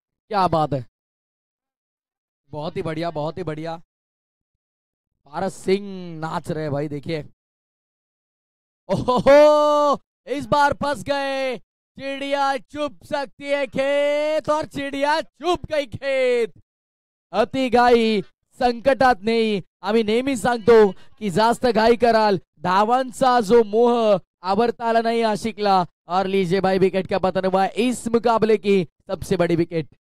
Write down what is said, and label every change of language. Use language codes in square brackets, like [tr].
[hi] क्या बात है, बहुत ही बढ़िया बहुत ही बढ़िया. पारस सिंह नाच रहे भाई. देखिए ओहो, इस बार फंस गए. चिड़िया चुप सकती है खेत, और चिड़िया चुप गई खेत. [mr] अति घाई संकटात नाही. आम्ही नेहमी सांगतो की जास्त घाई कराल, धावांचा जो मोह आवरता आला नाही आशिकला. [hi] और लीजिए भाई विकेट का पतन हुआ इस मुकाबले की सबसे बड़ी विकेट.